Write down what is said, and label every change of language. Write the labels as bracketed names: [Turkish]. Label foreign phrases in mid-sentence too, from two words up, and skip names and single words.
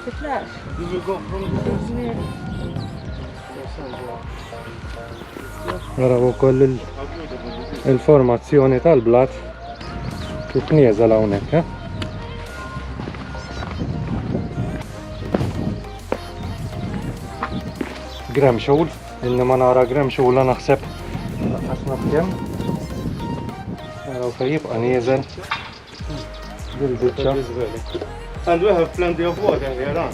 [Maltese] Araw ukoll il-formazzjoni tal-blat kif nieżel hawnhekk, Gramxul, inni ma nara gramxula naħseb ħafna f'kemm. Araw fejn jibqa' nieżel bil-biċċa. [English] And we have plenty of water here, huh?